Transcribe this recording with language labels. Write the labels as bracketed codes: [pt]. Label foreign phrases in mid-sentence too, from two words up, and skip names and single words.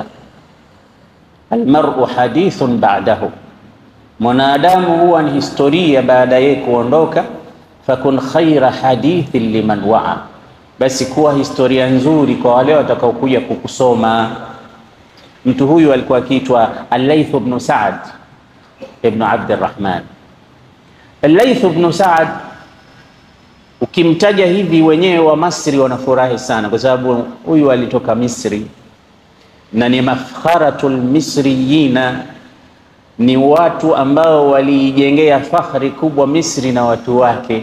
[ar] المرء حديث بعده, [sw] mwanadamu huwa ni historia baada ya kuondoka. [ar] فكن خير حديث لمن وعى, [sw] basi kuwa historia nzuri kwa wale watakaokuja kukusoma. Mtu huyu alikuwa akiitwa Al-Layth ibn Sa'd ibn Abd al-Rahman. Al-Layth ibn Sa'd ukimtaja hivi wenyewe wa Misri wanafurahi sana, kwa sababu huyu alitoka Misri na ni [ar] مفخرة المصريين, [sw] ni watu ambao walijengea fakhri kubwa Misri na watu wake.